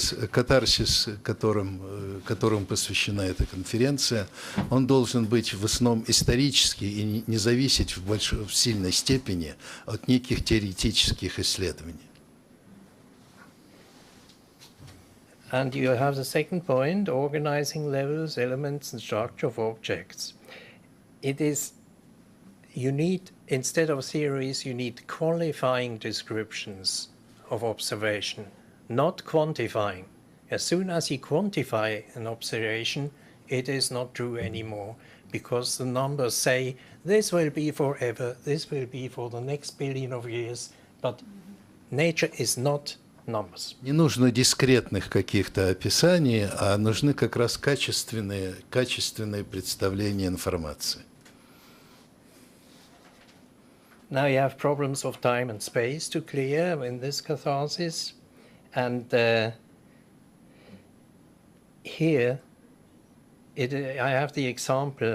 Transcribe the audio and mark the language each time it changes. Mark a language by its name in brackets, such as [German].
[Russian] Катарсис, которым посвящена эта конференция, он должен быть в основном исторический и не зависеть в сильной степени от неких теоретических исследований. [English] And you have the second point, organizing levels, elements, and structure of objects. It is, you need, instead of theories, you need qualifying descriptions of observation, not quantifying. As soon as you quantify an observation, it is not true anymore, because the numbers say, this will be forever, this will be for the next billion of years, but nature is not numbers. [Russian] Не нужно дискретных каких-то описаний, а нужны как раз качественные представления информации. [English] Now you have problems of time and space to clear in this catharsis, and here I have the example.